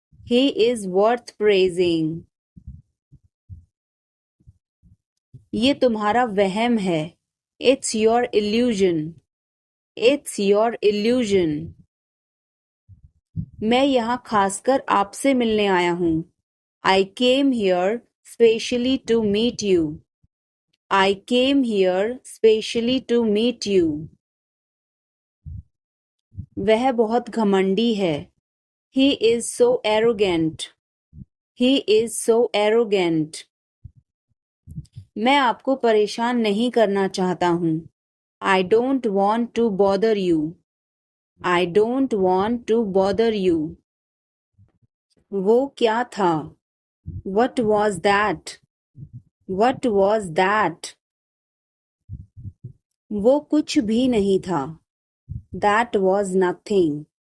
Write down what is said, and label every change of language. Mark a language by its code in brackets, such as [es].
[en] He is worth praising. [hi] ये तुम्हारा वहम है. [en] It's your illusion. It's your illusion. [hi] मैं यहाँ खासकर आपसे मिलने आया हूँ. [en] I came here specially to meet you. I came here specially to meet you. [hi] वह बहुत घमंडी है. [en] He is so arrogant. He is so arrogant. [hi] मैं आपको परेशान नहीं करना चाहता हूँ. [en] I don't want to bother you. I don't want to bother you. [hi] वो क्या था? [en] What was that? What was that? [hi] वो कुछ भी नहीं था. [en] That was nothing.